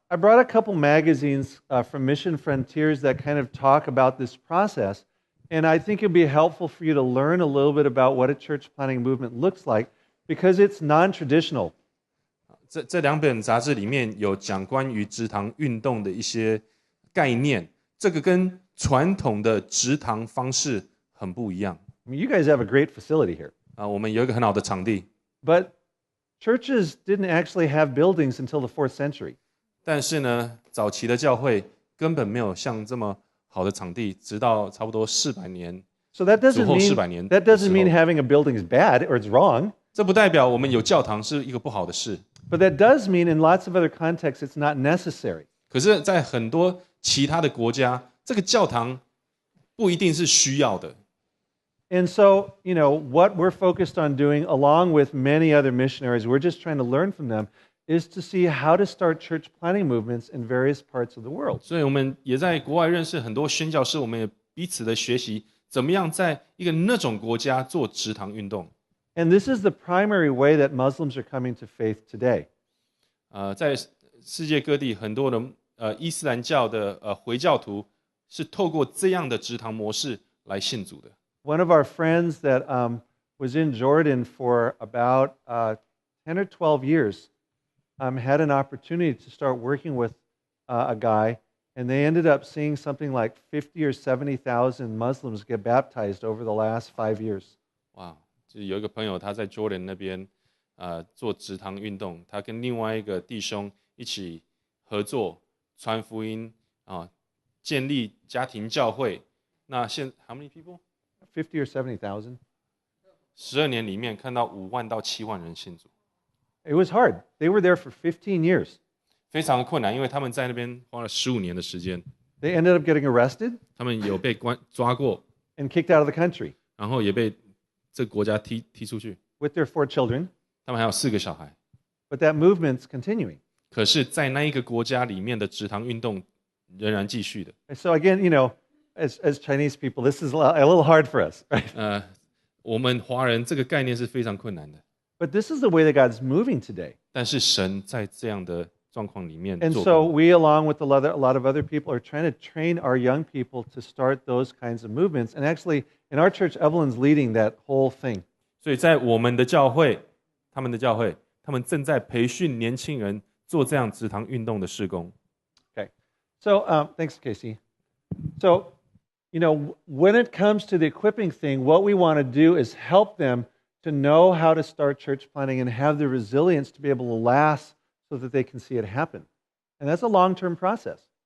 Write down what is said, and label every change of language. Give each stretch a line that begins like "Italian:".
English: I brought a couple magazines from Mission Frontiers that kind of talk about this process, and I think it'd be helpful for you to learn a little bit about what a church planting movement looks like, because it's non-traditional.
Chinese: 这2本杂志里面有讲关于植堂运动的一些概念，这个跟传统的植堂方式很不一样。
English: I mean, you guys have a great facility here.
Chinese: 我们有一个很好的场地。
English: But churches didn't actually have buildings until the 4th century.
Chinese: 但是呢，早期的教会根本没有像这么好的场地，直到差不多400年。
English: So that doesn't mean having a building is bad or it's wrong.
Chinese: 这不代表我们有教堂是一个不好的事。
English: But that does mean in lots of other contexts it's not necessary.
Chinese: 可是，在很多其他的国家，这个教堂不一定是需要的。
English: And so, you know, what we're focused on doing, along with many other missionaries, we're just trying to learn from them, is to see how to start church planting movements in various parts of the world.
Chinese: 所以我们也在国外认识很多宣教士，我们也彼此的学习，怎么样在一个那种国家做植堂运动。
English: And this is the primary way that Muslims are coming to faith today.
Chinese: 在世界各地很多的伊斯兰教的回教徒是透过这样的植堂模式来信主的。
English: One of our friends that was in Jordan for about 10 or 12 years had an opportunity to start working with a guy, and they ended up seeing something like 50 or 70,000 Muslims get baptized over the last 5 years.
Chinese: 哇，就是有一个朋友他在 Jordan 那边做植堂运动，他跟另外一个弟兄一起合作传福音建立家庭教会。
English: 那how many people? 50 or 70,000.
Chinese: 12年里面看到5万到7万人信主。
English: It was hard. They were there for 15 years.
Chinese: 非常的困难，因为他们在那边花了15年的时间。
English: They ended up getting arrested
Chinese: 他们有被抓过，
English: and kicked out of the country
Chinese: 然后也被这个国家踢出去。
English: with their 4 children.
Chinese: 他们还有4个小孩。
English: But that movement's continuing.
Chinese: 可是，在那一个国家里面的植堂运动仍然继续的。
English: So again, as Chinese people, this is a little hard for us, right?
Chinese: 我们华人这个概念是非常困难的。
English: But this is the way that God's moving today.
Chinese: 但是神在这样的状况里面
English: And
Chinese: 做
English: so
Chinese: 工。
English: we, along with a lot of other people, are trying to train our young people to start those kinds of movements. And actually, in our church, Evelyn's leading that whole thing.
Chinese: 所以在我们的教会，他们正在培训年轻人做这样植堂运动的事工。
English: Okay. So thanks, Casey. So, when it comes to the equipping thing, what we want to do is help them to know how to start church planting and have the resilience to be able to last so that they can see it happen. And that's a long-term process.